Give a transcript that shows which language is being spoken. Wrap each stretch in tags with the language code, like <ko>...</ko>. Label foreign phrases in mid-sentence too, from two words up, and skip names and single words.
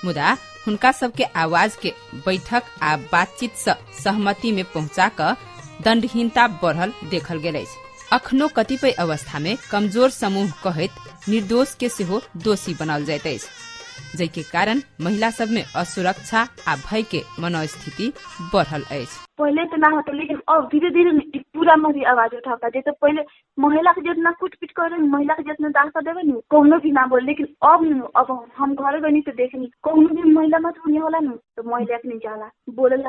<mai>मुदा हुनका सबके आवाज के बैठक आ बातचीत से सहमति में पहुंचा क दंडहीनता बढ़ल देखल गेल अछि। अखनो कतिपय अवस्था में कमजोर समूह कहैत निर्दोष के सेहो दोषी बनाओल जाइत अछि, जै के कारण महिला सब में असुरक्षा आ भय के मनोस्थिति बढ़ल अछि।</mai> <bho>पहले तो ना होता, लेकिन अब धीरे धीरे पूरा मरी आवाज उठाता। जैसे पहले महिला के जितना कुटपीट करे, महिला के जितना दासा देवे नु कौनो भी ना बोले, लेकिन अब हम घर गनी तो देखनी कौनो भी महिला मत होने होला नु तो महिला के नहीं जाला बोलेला।</bho>